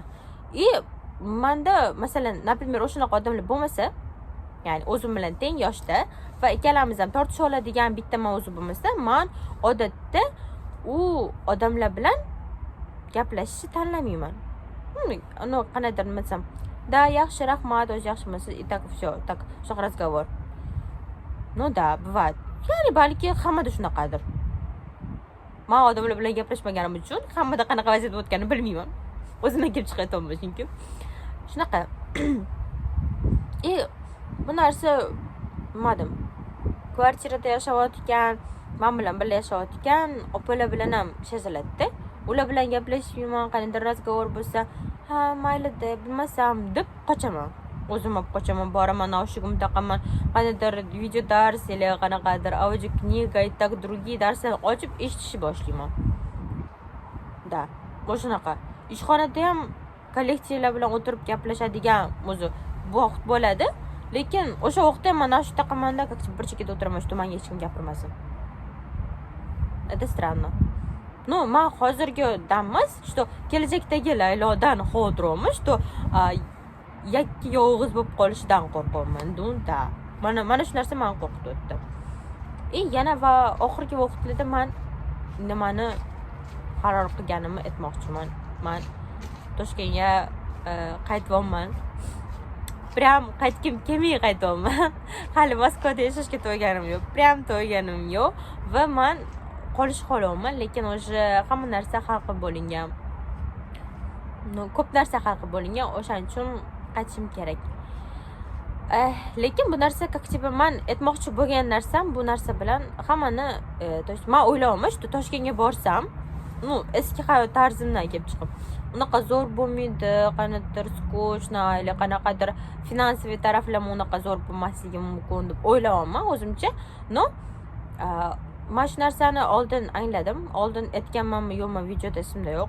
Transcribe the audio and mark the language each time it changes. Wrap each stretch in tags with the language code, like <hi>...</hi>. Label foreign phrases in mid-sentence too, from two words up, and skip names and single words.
<uz>Menda masalan, например, o'shanaqa odamlar bo'lmasa, ya'ni o'zim bilan teng yoshda va ikkalamiz ham tortisha oladigan bitta mavzu bo'lmasa, men odatda u odamlar bilan gaplashishni tanlamayman. Ну, qanaqadir nima desam, да, yaxshi, rahmat, o'zi yaxshimisiz,</uz> <ru>и так все, так, shunaqa разговор. Ну да, бывает.</ru> <uz>Ya'ni balki hammada shunaqadir. Men odamlar bilan gaplashmaganim uchun hammada qanaqa vaziyat o'tganini bilmayman. O'zimdan kelib chiqayapman chunki. Shunaqa. Bu narsa nimadim? Kvartirada yashayotgan, men bilan birga yashayotgan opalar bilan ham seziladi-da. Ular bilan gaplashmayman, qanday razgovor bo'lsa, ha, mayli-da, bilmasam deb qochaman. O'zim olib qochaman, boraman, naushigim taqaman, qanaqadir video dars yoki qanaqadir audio kniga</uz> <ru>и так другие</ru> <uz>darslar ochib eshitishni boshlayman. Da, o'shanaqa. Ishxonada ham kollektivlar bilan o'tirib gaplashadigan o'zi bu vaqt bo'ladi, lekin o'sha vaqtda men shu taqamanda bir chekada o'tiraman, shu menga hech kim gapirmasin.</uz> <ru>Это странно. Ну,</ru> <uz>men hozirgi dammas, что kelajakdagi Laylodan xotiramiz, что yakka yolg'iz bo'lib qolishidan qo'rqaman. Da. Mana shu narsa meni qo'rqitdi. Yana va oxirgi vaqtlarda men nimani qaror qilganimni aytmoqchiman. Men Toshkentga qaytyapman. Прям qaytgim kelmay qaytyapman. Hali Moskvada yashashga to'yganim yo'q. Прям to'yganim yo'q va men qolish xohlamayman, lekin o'sha hamma narsa hal qilib bo'lingan. Ko'p narsa hal qilib bo'lingan, o'shaning uchun qaytishim kerak. Lekin bu narsa как-то men aytmoqchi bo'lgan narsam bu narsa bilan hammani,</uz> <ru>то есть</ru> <uz>men o'ylayman, что Toshkentga borsam, eski hayot tarzimdan kelib chiqib, unaqa zo'r bo'lmaydi, qanaqadir skochna, yoki qanaqadir finansiy taraflama unaqa zo'r bo'lmasligi mumkin deb o'ylayman o'zimcha. Men shu narsani oldin angladim, oldin aytganmanmi yo'qmi videoda esimda yo'q.</uz>